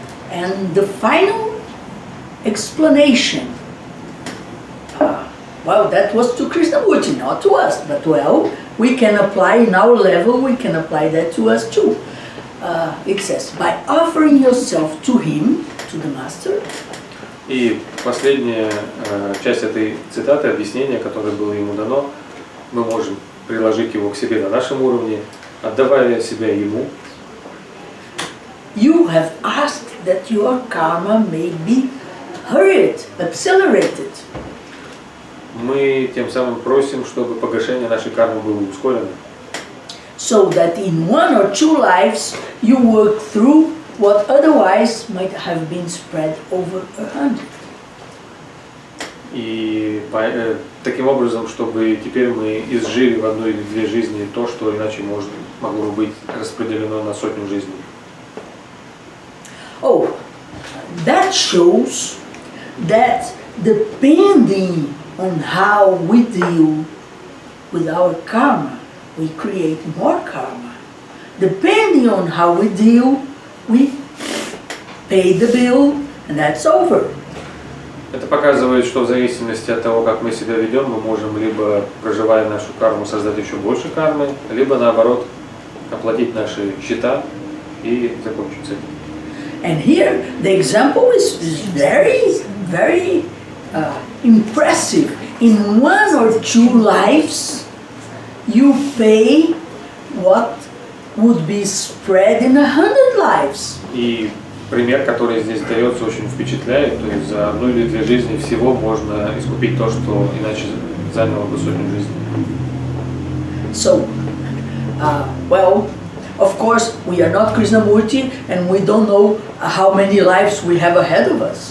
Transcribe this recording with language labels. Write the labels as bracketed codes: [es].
[en] And the final explanation, well, that was to Krishnamurti, not to us, but well, we can apply in our level, we can apply that to us too. It says, by offering yourself to him, to the master. [ru] И последняя часть этой цитаты, объяснение, которое было ему дано, мы можем приложить его к себе на нашем уровне, отдавая себя ему. [en] You have asked that your karma may be hurried, accelerated. [ru] Мы тем самым просим, чтобы погашение нашей кармы было ускорено. [en] So that in one or two lives you work through what otherwise might have been spread over 100. [ru] И таким образом, чтобы теперь мы изжили в одной или две жизни то, что иначе могло быть распределено на сотню жизней. [en] Oh, that shows that depending on how we deal with our karma, we create more karma. Depending on how we deal, we pay the bill, and that's over. [ru] Это показывает, что в зависимости от того, как мы себя ведем, мы можем либо, проживая нашу карму, создать еще больше кармы, либо наоборот, оплатить наши счета и закончить с этим. [en] And here the example is very very impressive. In 1 or 2 lives, you pay what would be spread in 100 lives. [ru] И пример, который здесь дается, очень впечатляет. То есть за 1 или 2 жизни всего можно искупить то, что иначе заняло бы сотню жизней. [en] So, well, of course, we are not Krishnamurti, and we don't know how many lives we have ahead of us.